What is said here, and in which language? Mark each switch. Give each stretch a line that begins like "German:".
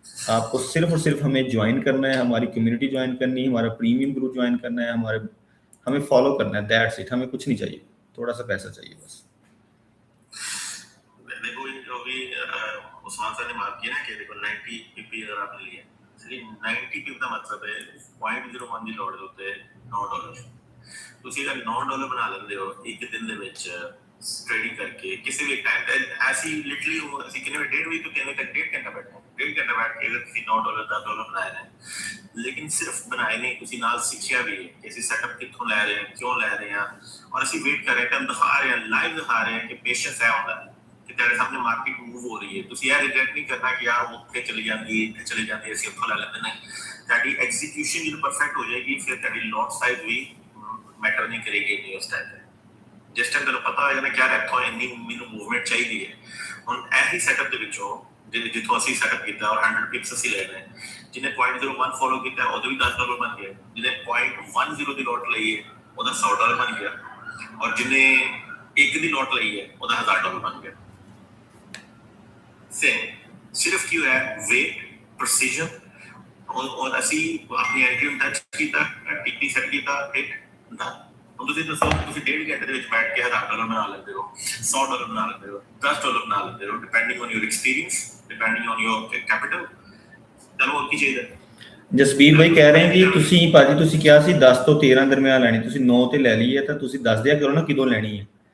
Hindi: आपको सिर्फ और सिर्फ हमें ज्वाइन करना है, हमारी कम्युनिटी ज्वाइन करनी है, हमारा प्रीमियम ग्रुप ज्वाइन करना है, हमें फॉलो करना है, दैट्स इट। हमें कुछ नहीं चाहिए, थोड़ा सा पैसा चाहिए बस। देखो जो भी उस्मान सर ने मार्क किया ना कि देखो 90 पीपी अगर आपने लिया, सिर्फ 90 पीपी का मतलब है 0.01
Punjabi: ਦੀ ਲੋੜ
Hindi: होते $9।
Punjabi: ਤੁਸੀਂ ਅਗਰ $9 ਬਣਾ ਲੈਂਦੇ ਹੋ ਇੱਕ ਦਿਨ ਦੇ ਵਿੱਚ
Hindi: ट्रेडिंग करके किसी भी टाइम पे, ऐसी लिटरली वो
Punjabi: ਅਸੀਂ ਕਿੰਨੇ ਵੇ 1.5 ਵਜੇ ਤੋਂ ਕਿੰਨੇ ਤੱਕ 1.5 ਘੰਟਾ ਬੈਠੇ, 1.5 ਘੰਟਾ ਬੈਠ ਕੇ ਤੁਸੀਂ $9 $10 ਬਣਾਏ ਨੇ। ਲੇਕਿਨ ਸਿਰਫ ਬਣਾਏ ਨਹੀਂ, ਤੁਸੀਂ ਨਾਲ ਸਿੱਖਿਆ ਵੀ ਹੈ ਕਿ ਅਸੀਂ ਸੈਟਅਪ ਕਿੱਥੋਂ ਲੈ ਰਹੇ ਹਾਂ, ਕਿਉਂ ਲੈ ਰਹੇ ਹਾਂ, ਔਰ ਅਸੀਂ ਵੇਟ ਕਰ ਰਹੇ ਹਾਂ, ਦਿਖਾ ਰਹੇ ਹਾਂ, ਲਾਈਵ ਦਿਖਾ ਰਹੇ ਹਾਂ ਕਿ ਪੇਸ਼ੈਂਸ ਹੈ ਹੁੰਦਾ ਕਿ ਤੇਰੇ ਸਾਹਮਣੇ ਮਾਰਕੀਟ
Hindi: मूव हो रही है।
Punjabi: ਤੁਸੀਂ ਇਹ ਰਿਗਰੈਟ ਨਹੀਂ ਕਰਨਾ ਕਿ ਯਾਰ ਉੱਥੇ ਚਲੀ ਜਾਂਦੀ, ਇੱਥੇ ਚਲੀ ਜਾਂਦੀ, ਅਸੀਂ ਉੱਥੋਂ ਲੈ ਲੈਂਦੇ। ਨਹੀਂ, ਤੁਹਾਡੀ ਐਗਜ਼ੀਕਿਊਸ਼ਨ ਜਦੋਂ ਪਰਫੈਕਟ ਹੋ ਜਾਏਗੀ ਫਿਰ ਤੁਹਾਡੀ ਲੌਟ ਸਾਈਜ਼ ਵੀ ਮੈਟਰ ਨਹੀਂ ਕਰੇਗੀ ਨਹੀਂ ਉਸ ਟਾਈਮ। ਜਿਸ ਟਾਈਮ ਤੁਹਾਨੂੰ ਪਤਾ ਹੋਏਗਾ ਨਾ ਕਿ ਯਾਰ ਇੱਥੋਂ ਇੰਨੀ ਮੈਨੂੰ ਮੂਵਮੈਂਟ ਚਾਹੀਦੀ ਹੈ। ਹੁਣ ਇਹੀ ਸੈਟਅਪ ਦੇ ਵਿੱਚੋਂ ਜਿੱਥੋਂ ਅਸੀਂ ਸੈਟਅਪ ਕੀਤਾ ਔਰ 100 ਪਿਪਸ ਅਸੀਂ ਲੈ ਲਏ, ਜਿਹਨੇ 0.01 ਫੋਲੋ ਕੀਤਾ ਉਹਦੇ ਵੀ $10 ਬਣ ਗਏ, ਜਿਹਨੇ 0.10 ਦੀ ਲੋਟ ਲਈ ਹੈ ਉਹਦਾ $100 ਬਣ ਗਿਆ, ਔਰ ਜਿਹਨੇ 1 ਦੀ ਲੋਟ ਲਈ ਹੈ ਉਹਦਾ $1000 ਬਣ ਗਿਆ।
Hindi: सेम सिर्फ क्यों है वेट प्रिसीजन, और
Punjabi: ਅਸੀਂ ਆਪਣੀ ਐਂਟਰੀ ਨੂੰ ਟੱਚ ਕੀਤਾ,
Hindi: टीपी सेट ਕੀਤਾ, हिट डन।
Punjabi: ਹੁਣ ਤੁਸੀਂ ਦੱਸੋ ਤੁਸੀਂ 1.5 ਘੰਟੇ ਦੇ ਵਿੱਚ ਬੈਠ ਕੇ $1000 ਬਣਾ ਲੈਂਦੇ ਹੋ, $100 ਬਣਾ ਲੈਂਦੇ ਹੋ, $10 ਬਣਾ ਲੈਂਦੇ ਹੋ, depending on your experience, depending on your capital. ਤੁਹਾਨੂੰ ਹੋਰ ਕੀ ਚਾਹੀਦਾ? ਜਸਬੀਰ ਭਾਈ ਕਹਿ ਰਹੇ ਜੀ ਤੁਸੀਂ ਭਾਜੀ ਤੁਸੀਂ ਕਿਹਾ ਸੀ 10 ਤੋਂ 13 ਦਰਮਿਆਨ ਲੈਣੀ, ਤੁਸੀਂ 9 ਤੇ ਲੈ ਲਈ ਹੈ ਤਾਂ ਤੁਸੀਂ ਦੱਸ ਦਿਆ ਕਰੋ ਨਾ ਕਿਦੋਂ ਲੈਣੀ ਹੈ।